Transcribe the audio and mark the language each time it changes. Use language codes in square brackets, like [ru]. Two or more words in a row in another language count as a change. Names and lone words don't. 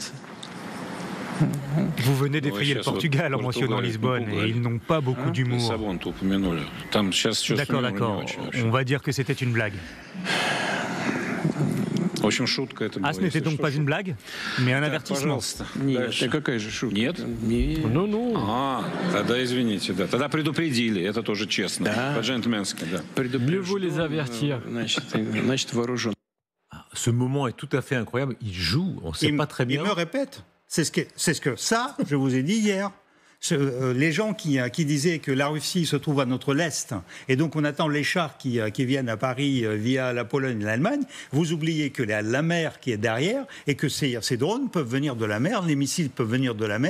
[fr] Vous venez d'effrayer le Portugal en mentionnant Lisbonne, et ils n'ont pas beaucoup d'humour. D'accord. On va dire que c'était une blague. Ah, ce n'était donc pas une blague, mais un avertissement. Non, non. [ru] Тогда извините, да. Тогда предупредили, это тоже честно, по-джентльменски, да. [fr] Mieux vaut les avertir. Ce moment est tout à fait incroyable. Il joue, on ne sait pas très bien. Il me répète. C'est ce que ça, je vous ai dit hier. Les gens qui disaient que la Russie se trouve à notre lest, et donc on attend les chars qui viennent à Paris via la Pologne et l'Allemagne, vous oubliez que la mer qui est derrière, et que ces drones peuvent venir de la mer, les missiles peuvent venir de la mer.